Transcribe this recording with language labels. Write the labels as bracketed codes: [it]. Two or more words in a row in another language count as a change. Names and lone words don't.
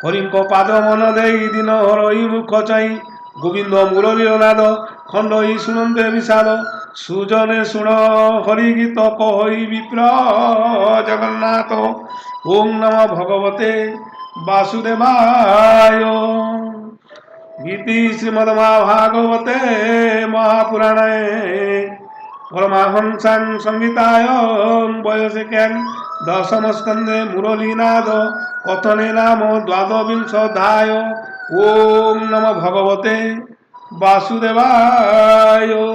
[or] ହରିଙ୍କ ପାଦ ମନ ଦେଇ ଦିନ ହରଇ ମୁଖ ଚାହିଁ ଗୋବିନ୍ଦ ମୁରଲୀର ନାଦ ଖଣ୍ଡଇ ଶୁଣନ୍ତେ ବିଷାଦ ସୁଜନେ ଶୁଣ ହରି ଗୀତ କହଇ ବିପ୍ର ଜଗନ୍ନାଥ [sa] ଓಂ ନମ ଭଗବତେ ବାସୁଦେବାୟ। गीति श्रीमद्महाभागवते महापुराणे परमहंसां संहितायां वयसिक्यां दशमस्कन्धे मुरलीनाद कथने नाम द्वादशविंशोऽध्याय। ओम नमो भगवते वासुदेवाय।